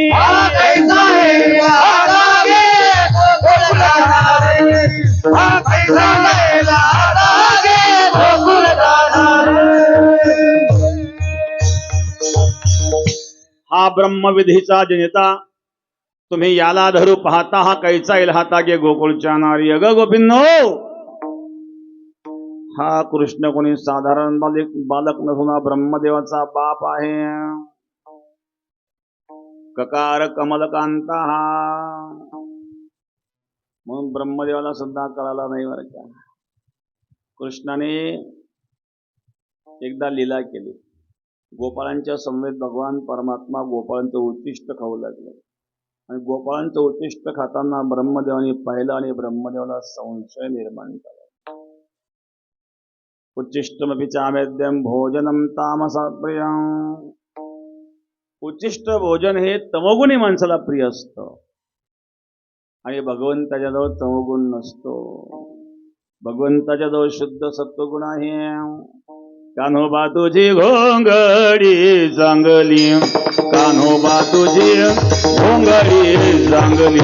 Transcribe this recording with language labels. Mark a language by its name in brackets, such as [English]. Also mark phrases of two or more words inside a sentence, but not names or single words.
[Marathi] कैसा येईल हाता गे गोकुळच्या नारी. कैसा येईल हाता गे गोकुळच्या नारी. हा ब्रह्मविधीचा जनिता, तुम्ही याला धरू पाहता, हा कैचा येईल हाता गे गोकुळच्या नारी. अग गोपींनो, हा कृष्ण कोणी साधारण बालक नसून हा ब्रह्मदेवाचा बाप आहे. ककार कमलकांता हा. म्हणून ब्रह्मदेवाला सुद्धा कळाला नाही बरं का. कृष्णाने एकदा लीला केली. गोपाळांच्या समवेत भगवान परमात्मा गोपाळांचं उच्चिष्ट खाऊ लागले आणि गोपाळांचं उच्चिष्ट खाताना ब्रह्मदेवाने पाहिलं आणि ब्रह्मदेवाला संशय निर्माण झाला. [Sanskrit] उच्चिष्टमपि चामेद्यम भोजनम तामसा प्रियं. [Marathi] उच्चिष्ट भोजन हे तमोगुणी माणसाला प्रिय असतं आणि भगवंताच्या जवळ तमोगुण नसतो. भगवंताच्या जवळ शुद्ध सत्वगुण आहे. कान्होबा तुझी घोंगडी चांगली, कान्होबा तुझी घोंगडी चांगली,